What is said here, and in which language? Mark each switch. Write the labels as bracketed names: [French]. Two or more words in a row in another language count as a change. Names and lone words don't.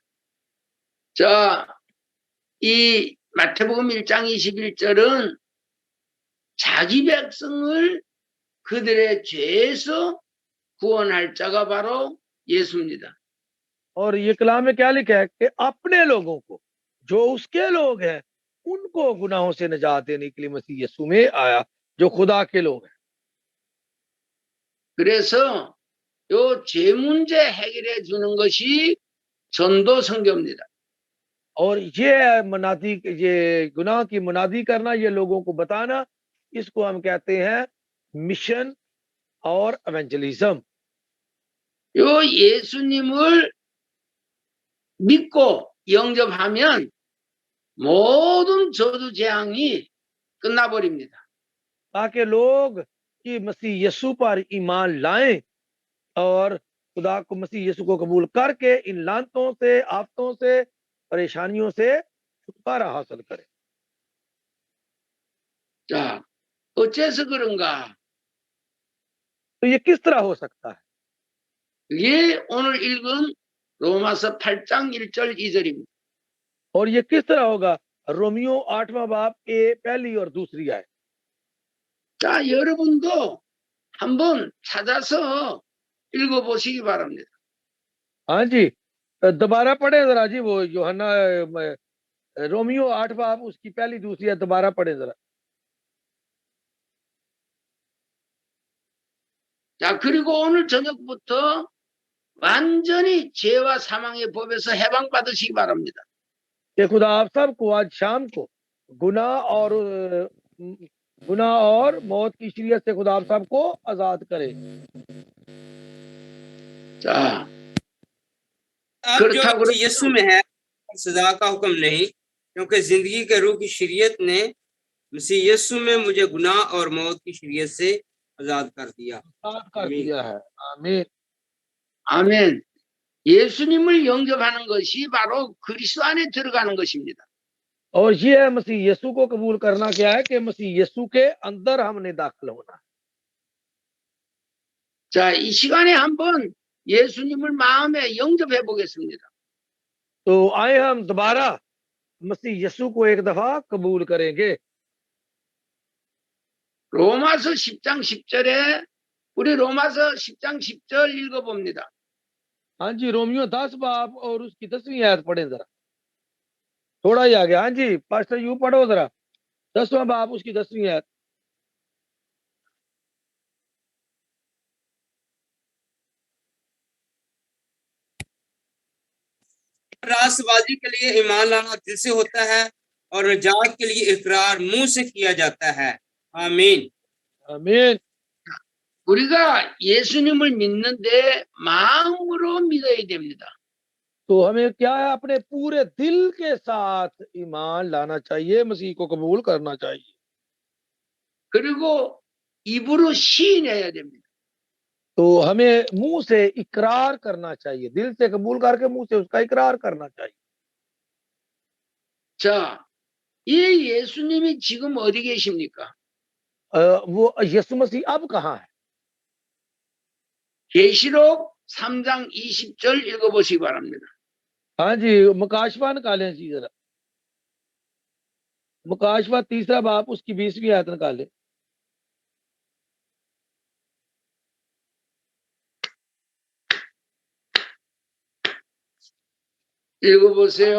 [Korean] 자, 이 마태복음 1장 21절은 자기 백성을 그들의 죄에서 구원할 자가 바로 예수입니다. [Urdu] اور یہ کلام میں کیا لکھا ہے کہ اپنے لوگوں کو، جو اس کے لوگ ہیں، ان کو گناہوں سے نجات دینے کے لیے مسیح یسوع میں آیا، جو خدا کے لوگ ہیں. [Korean] 그래서 요 죄 문제 해결해 주는 것이 전도 선교입니다. [Urdu] اور یہ منادی، یہ گناہ کی منادی کرنا، یہ لوگوں کو بتانا، اس کو ہم کہتے ہیں مشن اور ایونجلزم. [Korean] 요 예수님을 믿고 영접하면 모든 저주 재앙이 끝나버립니다. [Urdu] تاکہ لوگ کہ مسیح یسوع پر ایمان لائیں اور خدا کو، مسیح یسوع کو قبول کر کے ان لعنتوں سے، آفتوں سے، پریشانیوں سے چھٹکارا حاصل کریں. [Korean] 자, 어째서 그런가? [Urdu] تو یہ کس طرح ہو سکتا ہے? [Korean] 이게 오늘 읽은 로마서 8장 1절 2절입니다. [Urdu] اور یہ کس طرح ہوگا? رومیو 8واں باب اے پہلی اور دوسری آیت. [Korean] 자, 여러분도 한번 찾아서 읽어보시기 바랍니다. [Urdu] ہاں جی، دوبارہ پڑھے ذرا جی، وہ یوحنا رومیو 8 باب اس کی پہلی دوسری آیت دوبارہ پڑھے ذرا. [Korean] 자, 그리고 오늘 저녁부터 완전히 죄와 사망의 법에서 해방받으시기 바랍니다. [Urdu] کہ خدا آپ سب کو آج شام کو گناہ اور موت کی شریعت سے خدا آپ سب کو آزاد کرے. [Korean] 자, [Urdu] अब [Korean] 그렇다고 [Urdu] جو یسوع میں ہے سزا کا حکم نہیں، کیونکہ زندگی کے روح کی شریعت نے مسیح یسوع میں مجھے گناہ اور موت کی شریعت سے آزاد کر دیا. آزاد کر دیا ہے۔ آمین. [Korean] 아멘. 예수님을 영접하는 것이 바로 그리스도 안에 들어가는 것입니다. [Urdu] اور یہ ہے مسیح یسوع کو قبول کرنا، کیا ہے کہ مسیح یسوع کے اندر ہم نے داخل ہونا ہے. [Korean] 자, 이 시간에 한번 예수님을 마음에 영접해 보겠습니다. [Urdu] تو آئے ہم دوبارہ مسیح یسوع کو ایک دفعہ قبول کریں گے. [Korean] 로마서 10장 10절에 우리 로마서 10장 10절 읽어봅니다. [Urdu] ہاں جی، رومیو 10 باب اور اس کی 10ویں آیت پڑھے ذرا، تھوڑا ہی آگے. ہاں جی، پاسٹر یو پڑھو ذرا، 10واں باب اس کی 10ویں آیت. راستبازی کے لیے ایمان لانا دل سے ہوتا ہے اور نجات کے لیے اقرار منہ سے کیا جاتا ہے. आमीन। आमीन। [Korean] 우리가 예수님을 믿는데 마음으로 믿어야 됩니다. [Urdu] تو ہمیں کیا ہے، اپنے پورے دل کے ساتھ ایمان لانا چاہیے، مسیح کو قبول کرنا چاہیے. [Korean] 그리고 입으로 시인해야 됩니다. [Urdu] تو ہمیں منہ سے اقرار کرنا چاہیے، دل سے قبول کر کے منہ سے اس کا اقرار کرنا چاہیے. [Korean] 자, 이 예수님이 지금 어디 계십니까? [Urdu] وہ یسوع مسیح اب کہاں ہے? [Korean] 계시록 3장 20절 읽어보시기 바랍니다. [Urdu] ہاں جی، مکاشفہ نکالیں جی ذرا، مکاشفہ 3را باب اس کی 20ویں آیت نکالیں. [Korean] 읽어보세요.